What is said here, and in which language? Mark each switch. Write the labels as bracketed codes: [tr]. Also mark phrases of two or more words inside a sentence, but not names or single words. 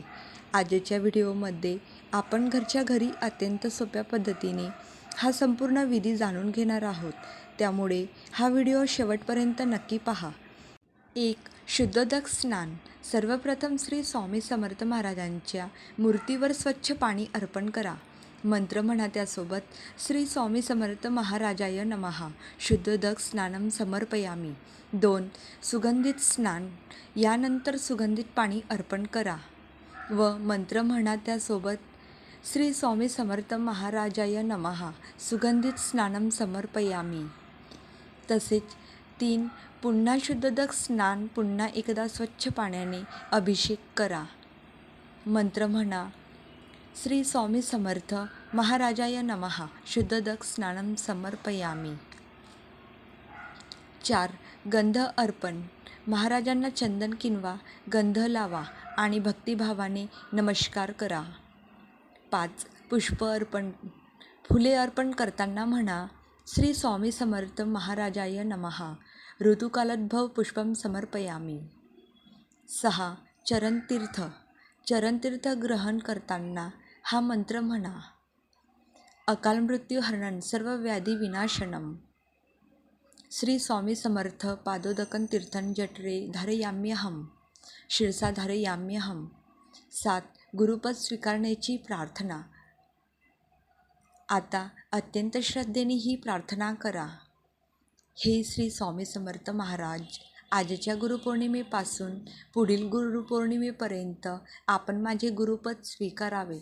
[mr] आजच्या व्हिडिओमध्ये आपण घरच्या घरी अत्यंत सोप्या पद्धतीने हा संपूर्ण विधी जाणून घेणार आहोत. त्यामुळे हा व्हिडिओ शेवटपर्यंत नक्की पहा. 1. शुद्धोदक स्नान. सर्वप्रथम श्री स्वामी समर्थ महाराजांच्या मूर्तीवर स्वच्छ पाणी अर्पण करा. मंत्र म्हणा त्यासोबत. [sa] श्री स्वामी समर्थ महाराजाय नमः. शुद्धोदक स्नानम समर्पयामी. [mr] 2. सुगंधित स्नान. यानंतर सुगंधित पाणी अर्पण करा व मंत्र म्हणा त्यासोबत. [sa] श्री स्वामी समर्थ महाराजाय नमः. सुगंधित स्नानम समर्पयामी. [mr] तसेच 3. पुन्हा शुद्धोदक स्नान. पुन्हा एकदा स्वच्छ पाण्याने अभिषेक करा. मंत्र म्हणा. [sa] श्री स्वामी समर्थ महाराजाय नमः. शुद्धोदक स्नानम समर्पयामी. [mr] 4. गंध अर्पण. महाराजांना चंदन किंवा गंध लावा आणि भक्तिभावाने नमस्कार करा. 5. पुष्प अर्पण. फुले अर्पण करताना म्हणा. [sa] श्री स्वामी समर्थ महाराजाय नमः. ऋतुकालोद्भव पुष्पम समर्पयामी. [mr] 6. चरणतीर्थ. चरणतीर्थ ग्रहण करताना हा मंत्र म्हणा. [sa] अकाल मृत्यू हरणं सर्व व्याधी विनाशनम. श्री स्वामी समर्थ पादोदकं तीर्थं जठरे धारयाम्यहम. शिरसा धारयाम्यहम. 7. [mr] गुरुपद स्वीकारण्याची प्रार्थना. आता अत्यंत श्रद्धेने ही प्रार्थना करा. हे श्री स्वामी समर्थ महाराज, आजच्या गुरुपौर्णिमेपासून पुढील गुरुपौर्णिमेपर्यंत आपण माझे गुरुपद स्वीकारावे.